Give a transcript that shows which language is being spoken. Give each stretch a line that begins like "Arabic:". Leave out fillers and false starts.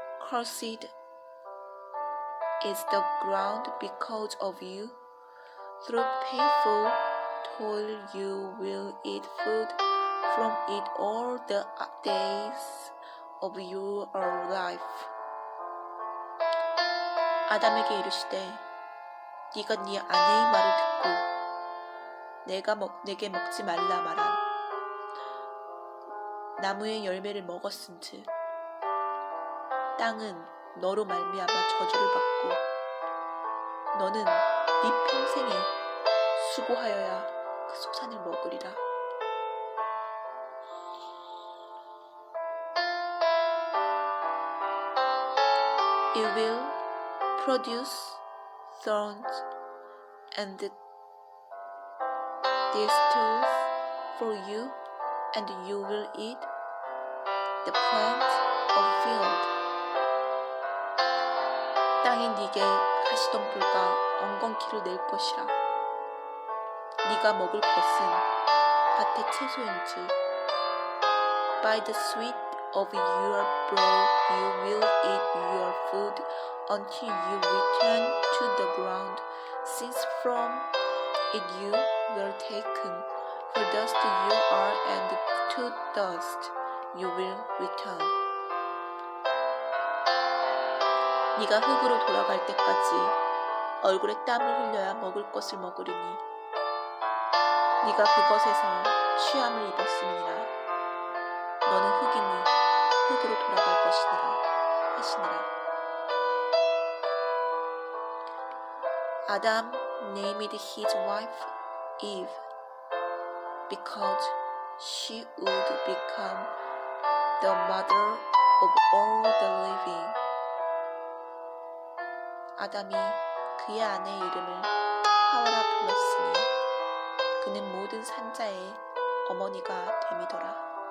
English: Cursed is the ground because of you. Through painful toil you will eat food from it all the days of your life."
Korean: 아담에게 이르시되, 네가 네 아내의 말을 듣고 내게 먹지 말라 말한 나무의 열매를 먹었은즉 땅은 너로 말미암아 저주를 받고 너는 네 평생에 수고하여야 그 소산을 먹으리라.
English: It will produce thorns and thistles for you, and you will eat the plants of field.
Korean: 땅이 네게 가시덤불과 엉겅퀴를 낼 것이라. 네가 먹을 것은 밭의 채소인즉
English: by the sweat of your brow you will eat your food until you return to the ground, since from it you were taken. For dust you are, and to dust you will return.
Korean: 네가 흙으로 돌아갈 때까지 얼굴에 땀을 흘려야 먹을 것을 먹으리니 네가 그것에서 취함을 입었음이니라. 너는 흙이니 흙으로 돌아갈 것이니라 하시니라.
English: Adam named his wife Eve because she would become the mother of all the living.
Korean: 아담이 그의 아내의 이름을 하와라 불렀으니 그는 모든 산자의 어머니가 됨이더라.